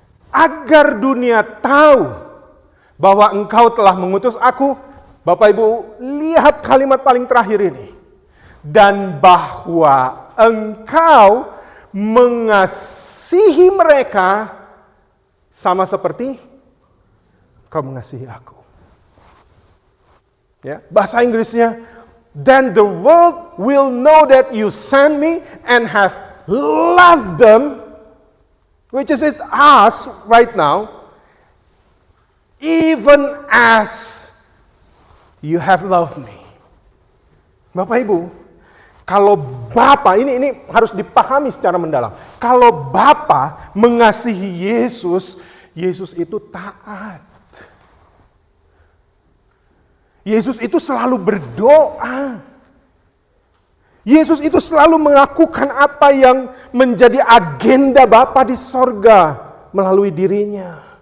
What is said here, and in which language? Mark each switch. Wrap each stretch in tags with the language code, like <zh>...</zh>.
<id>Agar dunia tahu bahwa engkau telah mengutus aku. Bapak Ibu, lihat kalimat paling terakhir ini. Dan bahwa engkau mengasihi mereka sama seperti kau mengasihi aku. Ya, bahasa Inggrisnya,</id> <en>then the world will know that you sent me and have loved them, which is us right now, even as you have loved me.</en> <id>Bapak Ibu, kalau Bapa, ini harus dipahami secara mendalam. Kalau Bapa mengasihi Yesus, Yesus itu taat. Yesus itu selalu berdoa. Yesus itu selalu melakukan apa yang menjadi agenda Bapa di sorga melalui dirinya.</id>